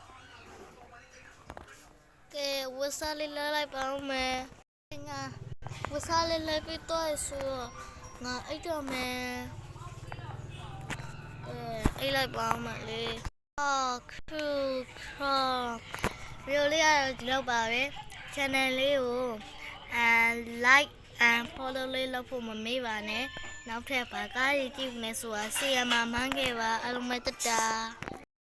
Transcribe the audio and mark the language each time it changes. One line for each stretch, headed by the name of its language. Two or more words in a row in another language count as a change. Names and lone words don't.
Burmese: ကဲဝတ်စားလေးလဲလိုက်ပါဦးမယ်ငါဝတ်စားလေးလဲပြီးတော့ဆိုငါအိတ်တော့မယ်အိတ်လိုက်ပါဦးမလေးခရူခရဗီဒီယိုလေးကတော့ဒီလောက်ပါပဲ channel လေးကို
English: like and follow
Burmese: လေးလုပ်ဖို့မမေ့ပါနဲ့နောက်ထပ်ဘာကားကြီးကြည့်မယ်ဆိုတာဆီယမ်မှာမှန်းခဲ့ပါအားလုံးပဲတတာ